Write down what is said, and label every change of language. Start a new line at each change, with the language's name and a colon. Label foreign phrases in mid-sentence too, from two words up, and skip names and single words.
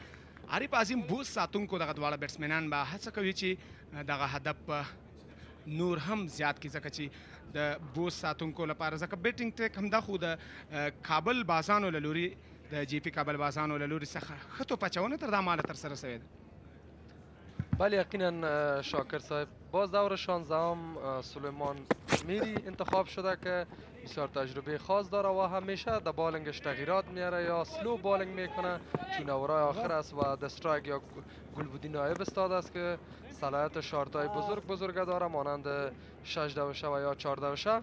Pashto: عارف عظیم بوز ساتونکو دغه دواړه بیټسمینان به هڅه کوي چې دغه هدف نور هم زیات کی ځکه چې د بوز ساتونکو لپاره ځکه
English: batting track
Pashto: هم دا خو د کابل بازانو له لوري د جی پی کابل بازانو له لوري څخه ښه توپ اچونه تر دا مهاله ترسره شوې ده.
Persian: بله یقینا شاکر صاحب باز دور 16 سلیمان میری انتخاب شده که بسیار تجربه خاص داره و همیشه در بالینگش تغییرات میاره یا
English: slow bowling
Persian: میکنه چون اورای آخر است و دسترایک یا گلبدین نایب استاد است که صلاحیت شارتای بزرگ داره مانند 6 دوشه و یا 4 دوشه.